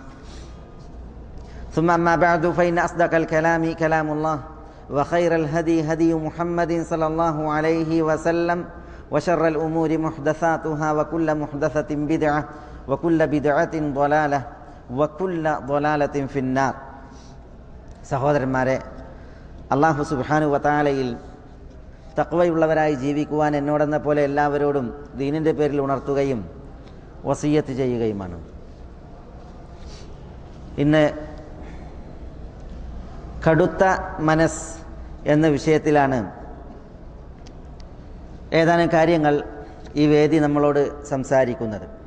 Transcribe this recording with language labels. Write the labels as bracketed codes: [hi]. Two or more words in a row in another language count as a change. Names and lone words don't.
[ar] ثم أما بعد فإن أصدق الكلام كلام الله وخير الهدي هدي محمد صلى الله عليه وسلم وشر الأمور محدثاتها وكل محدثة بدعة وكل بدعة ضلالة وكل ضلالة في النار. [ml] സഹോദരന്മാരെ, [ar] الله سبحانه وتعالى [ml] തഖ്വയുള്ളവരായി ജീവിക്കുവാൻ എന്നോടെന്ന പോലെ എല്ലാവരോടും ദീനിൻ്റെ പേരിൽ ഉണർത്തുകയും വസിയ്യത്ത് ചെയ്യുകയുമാണ്. ഇന്ന് കടുത്ത മനസ്സ് എന്ന വിഷയത്തിലാണ് ഏതാനും കാര്യങ്ങൾ ഈ വേദി നമ്മളോട് സംസാരിക്കുന്നത്.